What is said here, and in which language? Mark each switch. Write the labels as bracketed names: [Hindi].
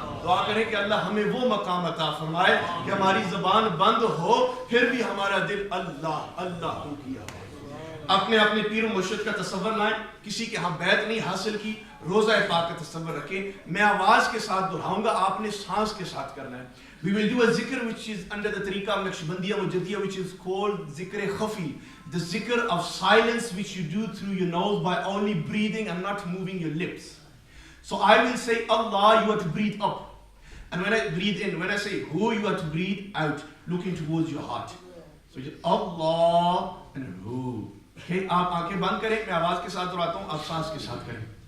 [Urdu] دعا کریں کہ اللہ ہمیں وہ مقام عطا فرمائے کہ ہماری زبان بند ہو پھر بھی ہمارا دل اللہ اللہ کو کیا ہو. اپنے اپنے پیر و مرشد کا تصور لائیں. کسی کے ہاں بیعت نہیں حاصل کی، روزہ پاک کا تصور رکھیں. میں آواز کے ساتھ دہراؤں گا، آپ نے سانس کے ساتھ کرنا ہے. [English] We will do a zikr which is under the tariqah of Naqshbandiyya Mujaddiya, which is called zikr khafi, the zikr of silence which you do through your nose by only breathing and not moving your lips. So I will say Allah, you have to breathe up. And when I breathe in, when I say Hu, you have to breathe out, looking towards your heart. So just Allah and Hu. [Urdu] Okay, آپ آنکھیں بند کریں، میں آواز کے ساتھ دہراتا ہوں، آپ سانس کے ساتھ کریں.